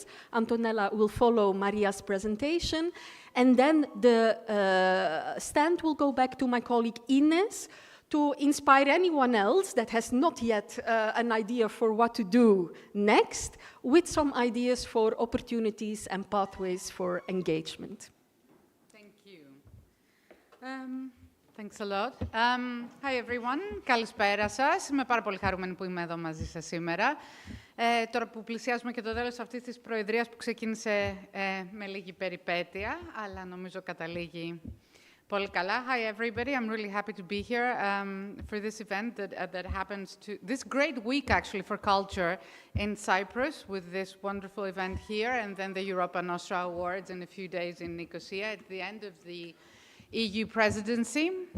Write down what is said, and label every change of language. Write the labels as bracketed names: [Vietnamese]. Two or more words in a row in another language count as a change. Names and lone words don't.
[English] Antonella will follow Maria's presentation, and then the stand will go back to my colleague Ines to inspire anyone else that has not yet an idea for what to do next, with some ideas for opportunities and pathways for engagement. Thank you. Thanks a lot. Hi everyone. [Greek] Καλησπέρα σας. Είμαι πάρα πολύ χαρούμενη που είμαι εδώ μαζί σας σήμερα. Τώρα που πλησιάζουμε και το τέλος αυτής της προεδρίας που ξεκίνησε με λίγη περιπέτεια, αλλά νομίζω καταλήγει πολύ καλά. [English] Hi everybody. I'm really happy to be here for this event that happens to this great week actually for culture in Cyprus, with this wonderful event here, and then the Europa Nostra Awards in a few days in Nicosia at the end of the EU presidency.